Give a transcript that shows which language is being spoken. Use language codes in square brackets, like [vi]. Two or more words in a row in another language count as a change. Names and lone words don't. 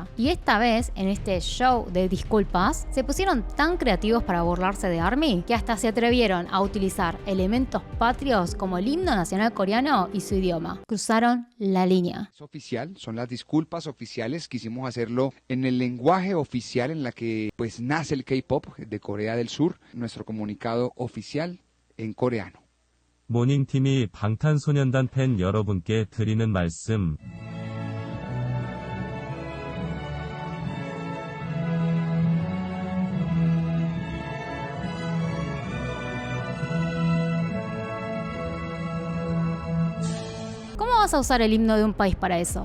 [es] Y esta vez, en este show de disculpas, se pusieron tan creativos para burlarse de ARMY que hasta se atrevieron a utilizar elementos patrios como el himno nacional coreano y su idioma. Cruzaron la línea. Es oficial, son las disculpas oficiales. Quisimos hacerlo en el lenguaje oficial en la que pues nace el K-pop de Corea del Sur. Nuestro comunicado oficial en coreano. [ko] 모닝팀이 방탄소년단 팬 여러분께 드리는 말씀. [es] ¿Cómo vas a usar el himno de un país para eso?